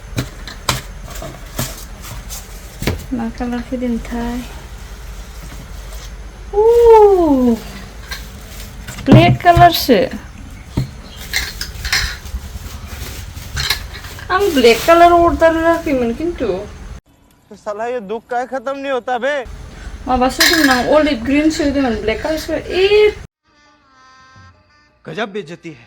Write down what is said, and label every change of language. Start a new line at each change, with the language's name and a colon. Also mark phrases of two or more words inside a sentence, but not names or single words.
Bodo: मा कलर फैदोंथाय
English: black colour
Bodo: आं
English: black colour order
Bodo: होआखैमोन किन्तु
Hindi: साला ये दुख का खत्म नहीं होता बे
Bodo: माबासो होदोंमोन आं
English: olive green
Bodo: होदोंमोन
English: black colour
Hindi: गजब बेइज्जती है